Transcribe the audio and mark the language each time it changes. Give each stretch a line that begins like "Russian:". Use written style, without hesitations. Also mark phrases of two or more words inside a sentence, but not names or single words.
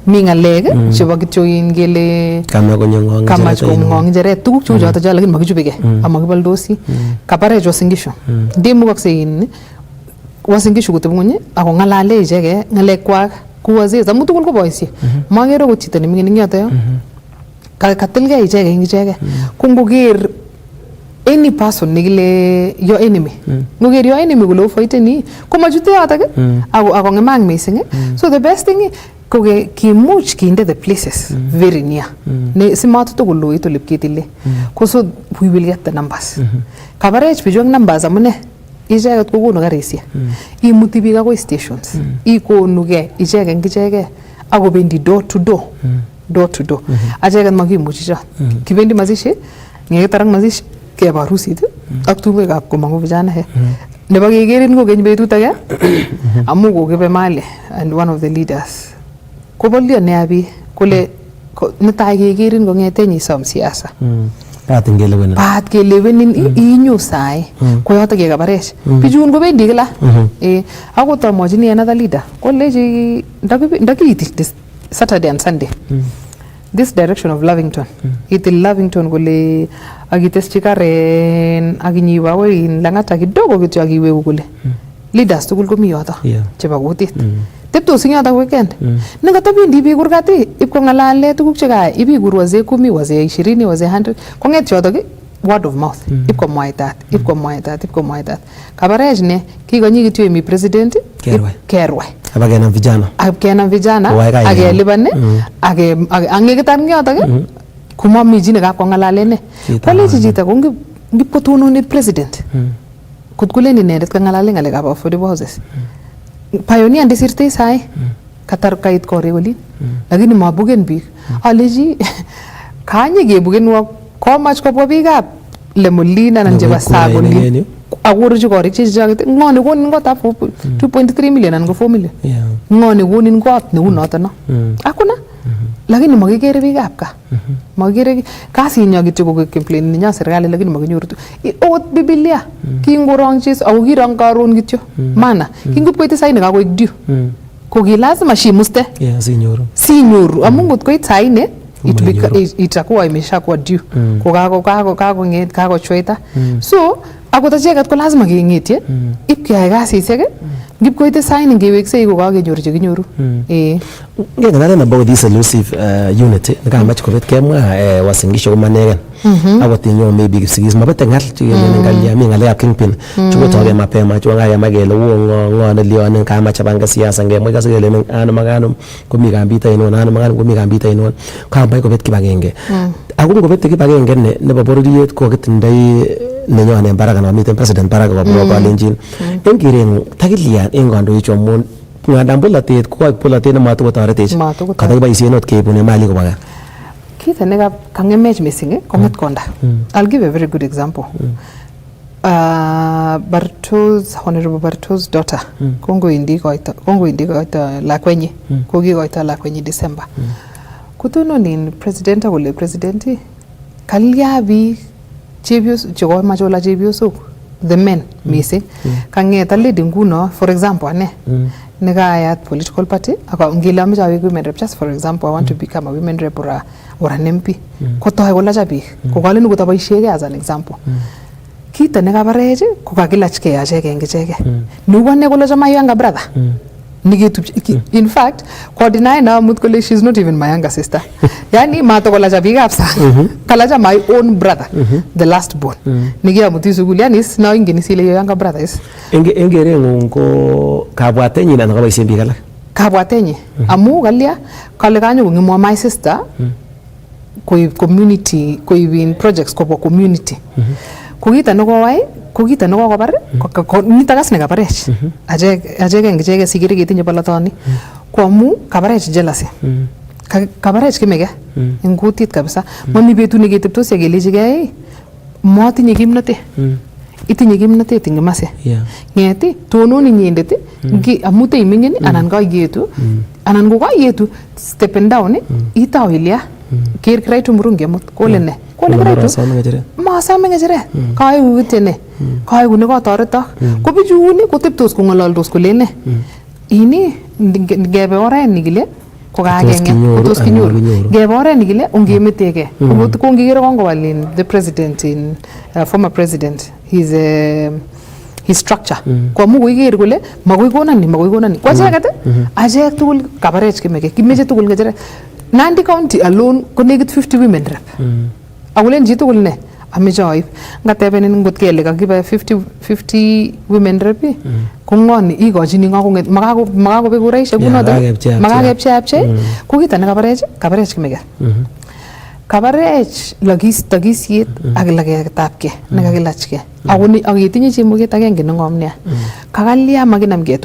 Kalenjin: mi ngalek chebo kityo ngele kama ngong njeret tuguk cheu choto cho lakini makichubegei amakiboldosi kabarech prosecution ndimukakse wasingishu kutebunye ako ngalale ichege ngalekwak kuwazeza amu tugul ko boisie magere ko chito nemingin yoto yo katilgei ichege ichege kungoger
English: any person
Kalenjin: nikile
English: your enemy
Kalenjin: ngoger
English: your enemy
Kalenjin: kulo fighten komachute yoto ako ngemang
English: missing so the
Kalenjin: best thing ko kimuch kinde
English: the places very near
Kalenjin: ne simatu to kulo ito lipkitile ko
English: so we will get the numbers coverage
Kalenjin: bijong numbers amune icheket kokonu karisiek imuti biik akoi stations ikonuge ichege akobendi
English: door to door
Kalenjin: acheket makimuchi cho kibendi mazishi ngetarang mazishi keba harusit ak tumwekab komangu vijana nebo kekerin kokeny betut age amu kokebe mali
English: and one of the leaders
Kalenjin: kobolio ne abi kole netai kekerin kongeten isom siasa Pat kelewenin inyo sai ko yoto kekabarech bijun kobendi kila akot amwachini
English: another leader
Kalenjin: koleji ndakiiti
English: this Saturday and Sunday this direction of Lavington
Kalenjin: itil Lavington kole akiteschi karen akinyiwa wei langata kidogo kityo akiweku kule leaders tugul komi yoto chebo kutit teptos ing yoto weekend nekatabendi biik kurgati ipkongalale tuguk chekaya ibikur wazee 10 wazee 20 wazee 100 konget yoto
English: word of mouth
Kalenjin: ipkomwaitat kabarech ne kikonyi kityo emi president kerwe abakenam vijana akelibane angekitan yoto kumami chi nekap kongalale ne koleji chito ko ngipkotononi president kutkuleni inendet kangalale ngalekab
English: affordable houses pioneer
Kalenjin: ndisirtei sai katar kait kore oli lakini mabugen biik aleji kanye kebugenwa komach kobwa biikab lemolina nan jeba sagoli aworuji korik chechaget ngone konin
English: got up 2.3 million and 4 million
Kalenjin: ngone konin got ne unoto no akuna lakini makikere biikab ka makikere kasinyo kityo ko complain ninya serikali lakini makinyoru ot Biblia kingorongchi au kirong karon kityo maana kingupkoite saini kakoik due ko lazima shimuste sinyoru amu ngot koit saini
Swahili: itakuwa imeshakuwa
Kalenjin: due ko kakochweta so akot acheket ko lazima kengetie ipkeyai kasisiek ngipkoite saini ngeweksei ko kakenyoru chekinyoru ngengalalen
English: about this elusive unity
Kalenjin: nekamach kobet kemwa wasingisho komanegen akot inyo maybe kipsigis mabete ngal chikelen ngalia mi ngalekab kingpin chukotoke mapema chukangayama kele ngo nelionen kamach abanga siasa ngemwa kasikele ano magano komi kambita inon ano magano komi kambita inon kamach kobet kibagenge ako ngobet kibagenge nebo bororiet ko kitindoi nenyonen baraka na miten president baraka ko kalenjin engiren takilian en kandoicho mon ngandam bolatet ko bolatet ne matokotoretech katakiboisien ot keibune mali kobaga kit ne kangemech missing konget konda.
English: I'll give a very good example. Honorable Barto's daughter
Kalenjin: Kongo indi koita lakwenyi kogi koita lakwenyi December kutono ni president akole presidenti kalya bi chebios chogo machola chebioso
English: the men missing
Kalenjin: kangeta lady nguno
English: for example
Kalenjin: ane negayat
English: political party
Kalenjin: aka ngila mja
English: women rep just for example I want to become a women rep or an MP
Kalenjin: kotoy kola chabi ko kale nuko taboisiege
English: as an example
Kalenjin: kita nekabareje ko kakilachke achege ngechege nuko ne kola chama
English: younger brother in fact
Kalenjin: ko deny na mut kole
English: she's not even my younger sister
Kalenjin: yani mato kola chabi kapsa kala
English: my own brother the last born
Kalenjin: nigia mutisu guliani
English: is now
Kalenjin: ingeni sile
English: younger brother is
Kalenjin: engere ngongo kabwatenyi na ngabaisien bikala kabwatenyi amu galia kale kanyo ngimwa
English: my sister
Kalenjin: ko community ko
English: even projects
Kalenjin: ko community kugita no wai kugita no ko bar ko nitagas ne kabarech ajege ngejege sigiri gitinye balatoni ko amu kabarech jealousy kabarech kimege ngutit kabisa mami betu ne geteptos yagelejige motinye kimnote itinye kimnotet ingimase ngeti tononi nyindet ngi amute imingen anan ka yetu anan ko ka yetu
English: step down
Kalenjin: itaw ilia ker kraitu murungi amut kole ne kole kraitu ma same ngejere kai utene kai gune ko toretok ko bijuni ko teptos ko ngololdos kole ne ini ngebe oren nikile ko kaagenge tos kinyoru ngebe oren nikile ungemetege ko ngigere kongo walin
English: the president in former president his structure
Kalenjin: ko mu koiger kole magoi konan ni ko cheget achek tugul kabarech kimeche tugul ngejere Nandi County alone ko negit 50
English: women rep
Kalenjin: akulen ji tugul ne ameche oib ngatebenin ngot kele kakibe 50 women rep ko ngoni igochini ngakonget makakobek kuraishek kunoto makakepcheapche ko kita ne kabarech kimege kabarech lagisiet ak lagetabke nekakilachke ak itinye chemoget agenge ne ngom nia kakalya makinamge